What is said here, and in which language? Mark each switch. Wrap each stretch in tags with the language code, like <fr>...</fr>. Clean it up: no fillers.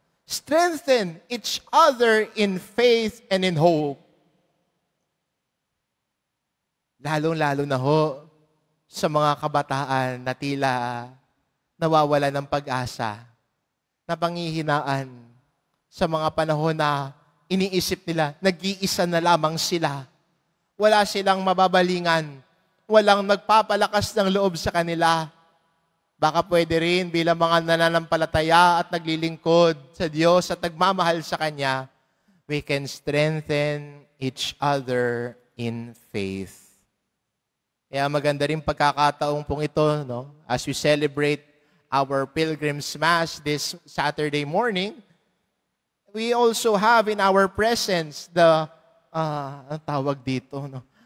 <en>Strengthen each other in faith and in hope.</en> <tl>Lalong-lalo na ho sa mga kabataan na tila nawawala ng pag-asa, na panghihinaan sa mga panahon na iniisip nila, nag-iisa na lamang sila. Wala silang mababalingan. Walang magpapalakas ng loob sa kanila. Baka pwede rin bilang mga nananampalataya at naglilingkod sa Diyos at nagmamahal sa Kanya,</tl> <en>we can strengthen each other in faith.</en> <tl>Kaya maganda rin pagkakataong pong ito, no?</tl> <en>As we celebrate our Pilgrim's Mass this Saturday morning, we also have in our presence the,</en> <tl>ang tawag dito, no?</tl>